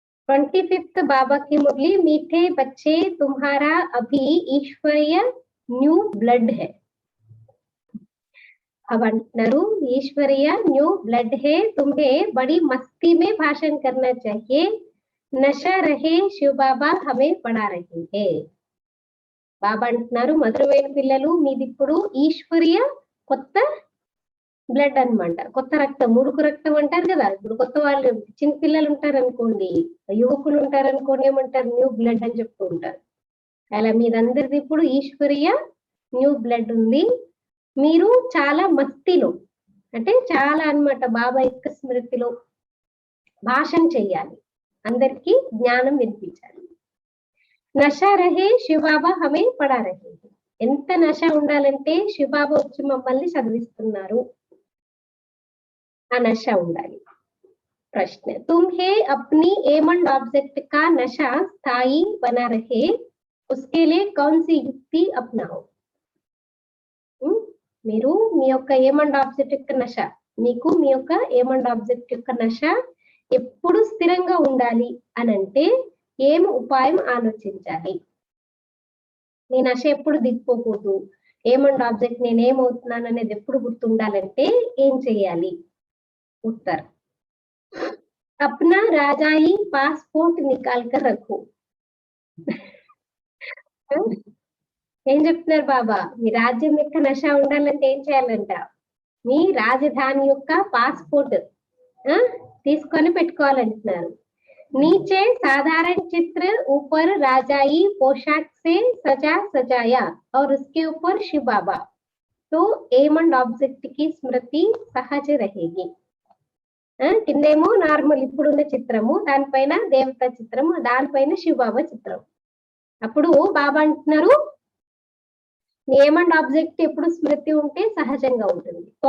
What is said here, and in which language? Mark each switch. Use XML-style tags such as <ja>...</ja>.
<hi>25th बाबा की मुरली, मीठे बच्चे तुम्हारा अभी ईश्वरीय न्यू ब्लड है. अब अंటున్నారు ईश्वरीय न्यू ब्लड है, तुम्हें बड़ी मस्ती में भाषण करना चाहिए. नशा रहे शिव बाबा हमें पढ़ा रहे हैं.</hi> <te>బాబా అంటున్నారు మధురమైన పిల్లలు, మీది ఇప్పుడు ఈశ్వరీయ కొత్త బ్లడ్ అన్నమాట, కొత్త రక్తం, ఉడుకు రక్తం అంటారు కదా. ఇప్పుడు కొత్త వాళ్ళు చిన్న పిల్లలు ఉంటారు అనుకోండి, యువకులు ఉంటారు అనుకోండి, ఏమంటారు న్యూ బ్లడ్ అని చెప్తూ ఉంటారు. అలా మీరందరిది ఇప్పుడు ఈశ్వరీయ న్యూ బ్లడ్ ఉంది. మీరు చాలా మస్తిలో అంటే చాలా అన్నమాట బాబా యొక్క స్మృతిలో భాషణ చెయ్యాలి, అందరికీ జ్ఞానం వినిపించాలి.</te> <hi>నషా రహే శివబాబా హమే పడా రహే.</hi> <te>ఎంత నష ఉండాలంటే శివబాబా వచ్చి మమ్మల్ని చదివిస్తున్నారు, ఆ నష ఉండాలి.</te> <hi>प्रश्न, तुम्हें अपनी एम एंड ऑब्जेक्ट का नशा स्थायी बना रहे, उसके लिए कौन सी युक्ति अपनाओ.</hi> <te>మీరు మీ యొక్క ఏం అండ్ ఆబ్జెక్ట్ యొక్క నష, మీకు మీ యొక్క ఏం అండ్ ఆబ్జెక్ట్ యొక్క నష ఎప్పుడు స్థిరంగా ఉండాలి అని అంటే ఏం ఉపాయం ఆలోచించాలి. నీ నష ఎప్పుడు దిగిపోకూడదు, ఏం అండ్ ఆబ్జెక్ట్ నేనేమవుతున్నాను అనేది ఎప్పుడు గుర్తుండాలంటే ఏం చెయ్యాలి.</te> <hi>उत्तर, अपना राजाई पासपोर्ट निकाल कर रखो.</hi> <te>ఏం చెప్తున్నారు బాబా, మీ రాజ్యం యొక్క నష ఉండాలంటే ఏం చేయాలంట, మీ రాజధాని యొక్క పాస్పోర్ట్ తీసుకొని పెట్టుకోవాలంటున్నారు.</te> <hi>नीचे साधारण चित्र, ऊपर राजाई पोशाक से सजा सजाया और उसके ऊपर शिव बाबा, तो एम एंड ऑब्जेक्ट की स्मृति सहज रहेगी.</hi> <te>కిందేమో నార్మల్ ఇప్పుడున్న చిత్రము, దానిపైన దేవత చిత్రము, దానిపైన శివబాబా చిత్రం. అప్పుడు బాబా అంటున్నారు నేమ్ అండ్ ఆబ్జెక్ట్ ఎప్పుడు స్మృతి ఉంటే సహజంగా ఉంటుంది.</te>